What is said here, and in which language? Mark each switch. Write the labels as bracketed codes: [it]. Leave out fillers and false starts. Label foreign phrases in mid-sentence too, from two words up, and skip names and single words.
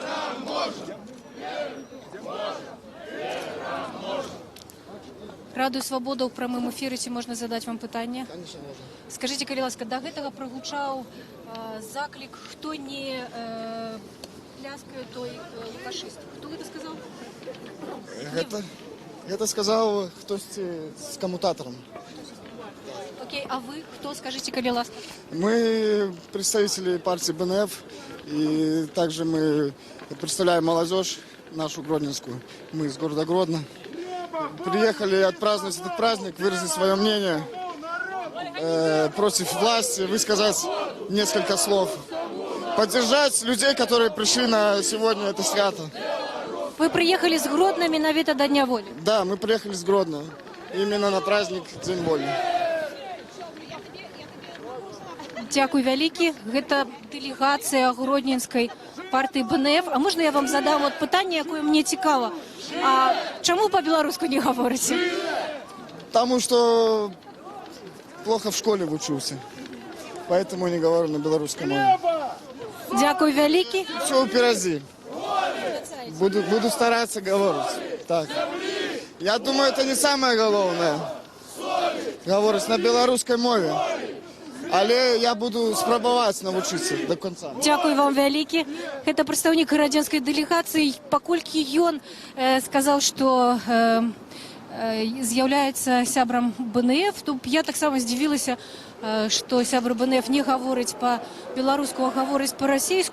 [be] Радыё Свабода ў прамым эфіры, ці можна задаць вам пытанне? Скажыце, калі ласка, да гэтага прагучаў заклік, хто ляскаю той фашист. [ru] Кто это сказал? Это сказал кто-то с коммутатором. Окей, а вы кто? Скажите, [be] коли ласка. [ru] Мы представители партии БНФ, и также мы представляем молодежь нашу гродненскую. Мы из города Гродно. Приехали отпраздновать этот праздник, выразить свое мнение против власти, высказать несколько слов. Поддержать людей, которые пришли на сегодня это свято. Вы приехали с Гродно миновито до Дня воли? Да, мы приехали с Гродно. Именно на праздник День воли. [be] Дякую вялікі. Гэта дэлегацыя гродненскай партыі БНФ. А можна я вам задам от пытанне, якое мне цікава? А чаму по-беларуску [ru] не говорите? Потому что плохо в школе учился. Поэтому не говорю на белорусском мове. [be] Дякую вялікі. [ru] Все впереди. Буду стараться говорить. Так. Я думаю, это не самое главное. Говорить на белорусской мове. [be] Але я буду спрабаваць навучыцца [ru] до конца. [be] Дякую вам вялікі. Гэта прадстаўнік гарадзенскай дэлегацыі. Паколькі ён сказаў, што з'яўляецца сябрам БНФ, то я таксама здзівілася, што сябры БНФ не гаворыць па-беларуску, а гаворыць па-расейску.